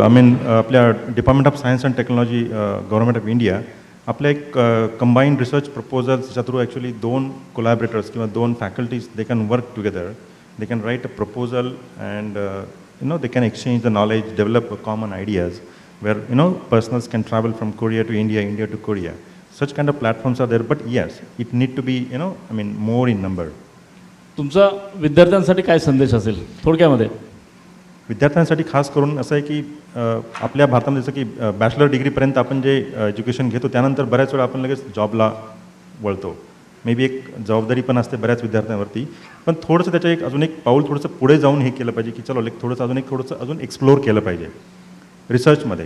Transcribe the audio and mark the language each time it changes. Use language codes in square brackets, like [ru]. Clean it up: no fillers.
[mr] आपल्या department of science and technology, government of India, आपल्या एक कंबाईंड रिसर्च प्रपोजल्सच्या थ्रू ॲक्च्युली 2 कोलॅबरेटर्स किंवा 2 faculties [en] They can work together, they can write a proposal and they can exchange the knowledge, develop common ideas where personals can travel from Korea to India, India to Korea. Such kind of platforms are there, but yes, it need to be more in number. [mr] तुमचा विद्यार्थ्यांसाठी काय संदेश असेल थोडक्यामध्ये? विद्यार्थ्यांसाठी खास करून असं आहे की आपल्या भारतामध्ये जसं की बॅचलर डिग्रीपर्यंत आपण जे एज्युकेशन घेतो त्यानंतर बऱ्याच वेळा आपण लगेच जॉबला वळतो. मे बी एक जबाबदारी पण असते बऱ्याच विद्यार्थ्यांवरती, पण थोडंसं त्याच्या अजून एक पाऊल थोडंसं पुढे जाऊन हे केलं पाहिजे की चलो थोडंसं अजून एक्सप्लोअर केलं पाहिजे रिसर्चमध्ये.